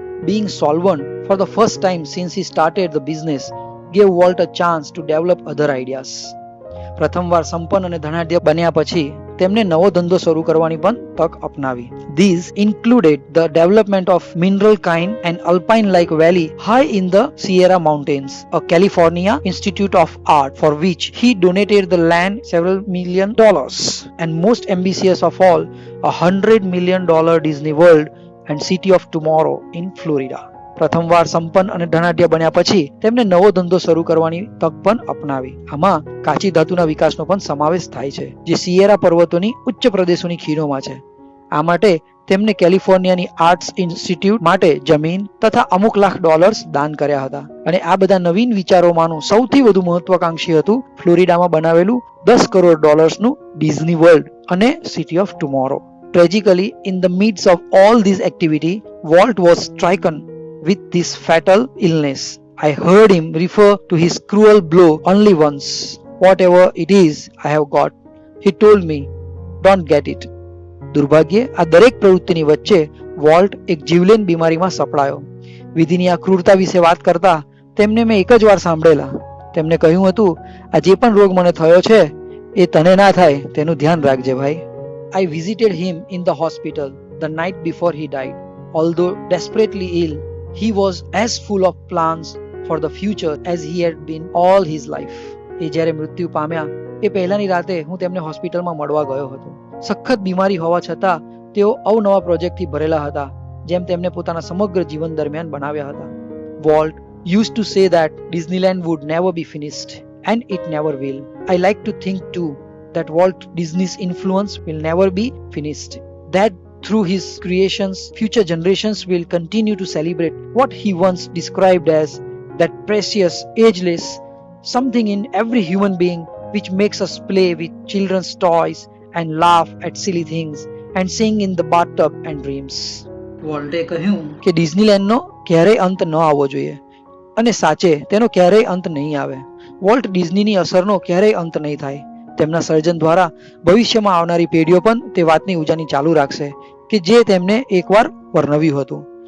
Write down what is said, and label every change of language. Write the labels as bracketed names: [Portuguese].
[English] Being solvent for the first time since he started the business gave Walt a chance to develop other ideas. [Gujarati] પ્રથમવાર સંપન્ન અને ધનાઢ્ય બન્યા પછી તેમને નવો ધંધો શરૂ કરવાની પણ તક અપનાવી. [English] These included the development of mineral kind and alpine-like valley high in the Sierra Mountains, a California Institute of Art, for which he donated the land several $million, and most ambitious of all, $100 million Disney World and City of Tomorrow in Florida. [Gujarati] પ્રથમવાર સંપન્ન અને ધનાઢ્ય બન્યા પછી તેમને નવો ધંધો શરૂ કરવાની તક પણ અપનાવી. આમાં કાચી ધાતુના વિકાસનો પણ સમાવેશ થાય છે, જે સિયેરા પર્વતોની ઉચ્ચ પ્રદેશોની ખીણોમાં છે. આ માટે તેમને કેલિફોર્નિયાની આર્ટ્સ ઇન્સ્ટિટ્યૂટ માટે જમીન તથા અમુક લાખ ડોલર્સ દાન કર્યા હતા. અને આ બધા નવીન વિચારોમાંનું સૌથી વધુ મહત્વાકાંક્ષી હતું ફ્લોરિડામાં બનાવેલું $10 કરોડ નું ડિઝની વર્લ્ડ અને city of tomorrow. [English] Tragically, in the midst of all this activity, Walt was stricken with this fatal illness. I heard him refer to his cruel blow only once. Whatever it is I have got, he told me, don't get it. [Gujarati] દુર્ભાગ્યે આ દરેક પ્રવૃત્તિની વચ્ચે volt એક જીવલેણ બીમારીમાં સપડાયો. વિધિની આ ક્રૂરતા વિશે વાત કરતા તેમને મેં એક જ વાર સાંભળેલા. તેમને કહ્યું હતું, આ જે પણ રોગ મને થયો છે એ તને ના થાય તેનું ધ્યાન રાખજે ભાઈ. [English] I visited him in the hospital the night before he died. Although desperately ill, he was as full of plans for the future as he had been all his life. [Gujarati] એ જ્યારે મૃત્યુ પામ્યા એ પહેલાની રાતે હું તેમને હોસ્પિટલમાં મળવા ગયો હતો. સખત બીમારી હોવા છતાં તેઓ અવનવા પ્રોજેક્ટથી ભરેલા હતા, જેમ તેમને પોતાના સમગ્ર જીવન દરમિયાન બનાવ્યા હતા. [English] Walt used to say that Disneyland would never be finished, and it never will. I like to think too that Walt Disney's influence will never be finished. That through his creations, future generations will continue to celebrate what he once described as that precious, ageless something in every human being which makes us play with children's toys and laugh at silly things and sing in the bathtub and dreams. [Gujarati] વોલ્ટે કહ્યું કે ડિઝનીલેન્ડનો ક્યારેય અંત ન આવવો જોઈએ, અને સાચે તેનો ક્યારેય અંત નહીં આવે. વોલ્ટ ડિઝનીની અસરનો ક્યારેય અંત નહીં થાય. તેમના સર્જન દ્વારા ભવિષ્યમાં આવનારી પેઢીઓ પણ તે વાતની ઉજાની ચાલુ રાખશે કે જે તેમને એકવાર વર્ણવ્યું હતું.